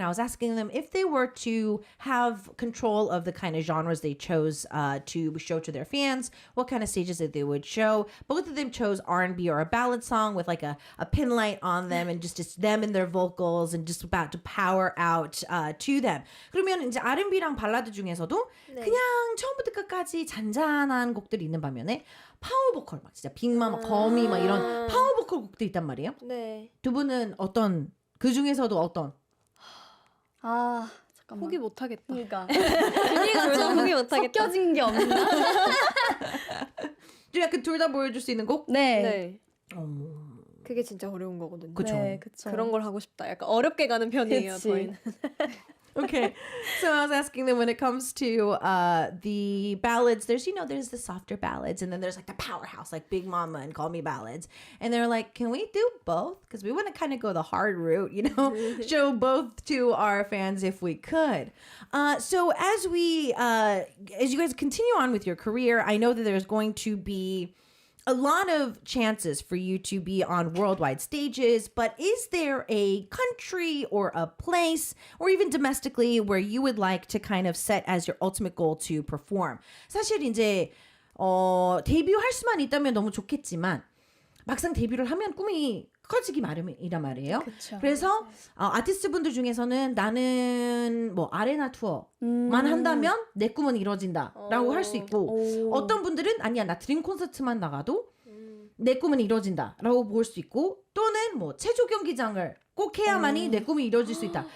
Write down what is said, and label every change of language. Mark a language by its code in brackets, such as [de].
[en] And I was asking them if they were to have control of the kind of genres they chose to show to their fans, what kind of stages that they would show. Both of them chose R&B or a ballad song with like a pin light on them and just them and their vocals and just about to power out to them. [ko] 그러면 이제 R&B랑 발라드 중에서도 그냥 처음부터 끝까지 잔잔한 곡들이 있는 반면에 파워 보컬 막 진짜 빅마마, 거미 막 이런 파워 보컬 곡도 있단 말이에요. 네. 두 분은 어떤 그 중에서도 어떤? 아 잠깐만. 포기 못 하겠다. 그러니까 둘 다 포기 못 하겠다. 섞여진 게 없나? 좀 약간 둘 다 보여줄 수 있는 곡? 네. 네. 그게 진짜 어려운 거거든요. 그쵸. 네, 그쵸. 그런 걸 하고 싶다. 약간 어렵게 가는 편이에요. 그치. 저희는. [en] Okay. So I was asking them when it comes to the ballads, there's the softer ballads and then there's like the powerhouse, like Big Mama and Call Me ballads. And they're like, can we do both? Because we want to kind of go the hard route, show both to our fans if we could. So as you guys continue on with your career, I know that there's going to be a lot of chances for you to be on worldwide stages, but is there a country or a place or even domestically where you would like to kind of set as your ultimate goal to perform? [ko] 사실 이제 데뷔할 수만 있다면 너무 좋겠지만 막상 데뷔를 하면 꿈이 커지기 마련이란 말이에요. 그쵸. 그래서 아티스트 분들 중에서는 나는 뭐 아레나 투어만 한다면 내 꿈은 이루어진다라고 할 수 있고 어떤 분들은 아니야 나 드림 콘서트만 나가도 내 꿈은 이루어진다라고 볼 수 있고 또는 뭐 체조 경기장을 꼭 해야만이 내 꿈이 이루어질 수 있다.